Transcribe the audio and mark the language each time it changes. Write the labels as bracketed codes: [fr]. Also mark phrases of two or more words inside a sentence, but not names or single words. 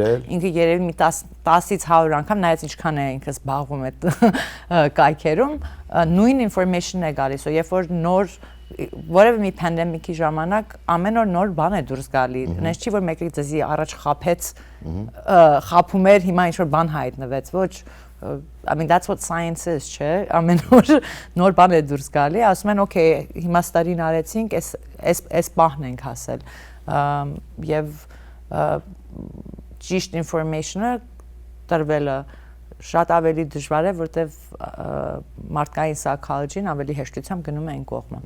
[hy] ինքը երևի մի 10-ից 100 անգամ նայած ինչքան է ինքը զբաղվում այդ կայքերում, նույն information է գալիս, երբ որ նոր որևէ մի pandemic-ի ժամանակ ամեն օր նոր բան է դուրս գալի, այնպես չի որ մեկը ձեզի առաջ խափեց, խափում էր, հիմա ինչ որ բան հայտնվեց, ոչ [en] I mean that's what science is, [hy] չէ, ամեն օր նոր բան է դուրս գալի, ասում են okay, հիմա ստարին արեցինք, այս պահն ենք հասել, եւ ճիշտ information-ը տրվելը շատ ավելի դժվար է, որտեվ մարդկային psychology-ն ավելի հեշտությամբ գնում է այն կողմը։